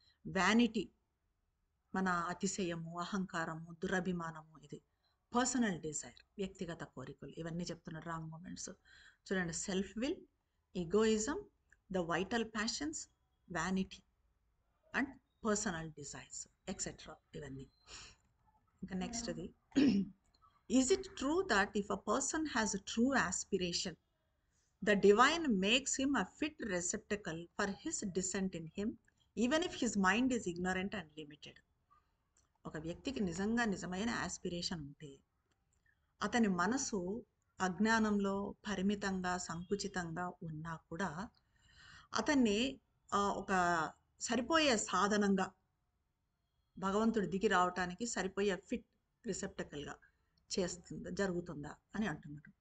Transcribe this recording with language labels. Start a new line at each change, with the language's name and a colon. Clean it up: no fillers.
Telugu: Vanity, మన అతిశయము, అహంకారము, దురభిమానము, ఇది పర్సనల్ డిజైర్, వ్యక్తిగత కోరికలు, ఇవన్నీ చెప్తున్నారు రాంగ్ మూమెంట్స్. చూడండి,
English: self will, egoism, the vital passions, vanity and personal desires etcetera,
Telugu: ఇవన్నీ. ఇంకా నెక్స్ట్ది,
English: Is it true that if a person has a true aspiration, the divine makes him a fit receptacle for his descent in him, even if his mind is ignorant and limited?
Telugu: ఒక వ్యక్తికి నిజంగా నిజమైన aspiration ఉంటే, అతని మనసు అజ్ఞానంలో పరిమితంగా, సంకుచితంగా ఉన్నా కూడా అతన్ని ఒక సరిపోయే సాధనంగా భగవంతుడు దిగి రావటానికి సరిపోయే ఫిట్ రిసెప్టకల్‌గా జరుగుతుందా అని అంటున్నారు.